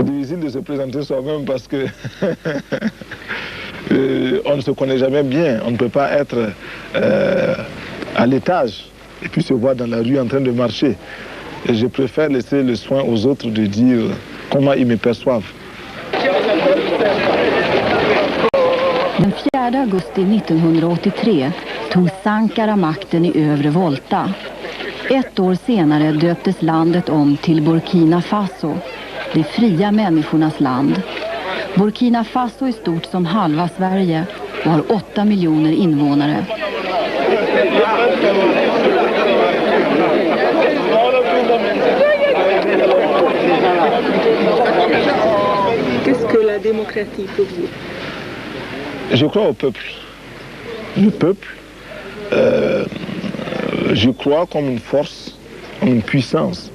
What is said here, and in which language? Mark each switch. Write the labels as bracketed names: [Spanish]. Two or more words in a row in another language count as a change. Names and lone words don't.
[French] difficile de se présenter soi-même parce que on ne se connaît jamais bien. On ne peut pas être à l'étage et puis se voir dans la rue en train de marcher. Et je préfère laisser le soin aux autres de dire comment ils me perçoivent. [Swedish] Den 4 augusti 1983 tog Sankara makten i övre Volta. Ett år senare döptes landet om till Burkina Faso, det fria människornas land. Burkina Faso är stort som halva Sverige och har 8 miljoner invånare. [French] Qu'est-ce que la démocratie pour vous? Je crois au peuple. Le peuple, je crois comme une force, comme une puissance.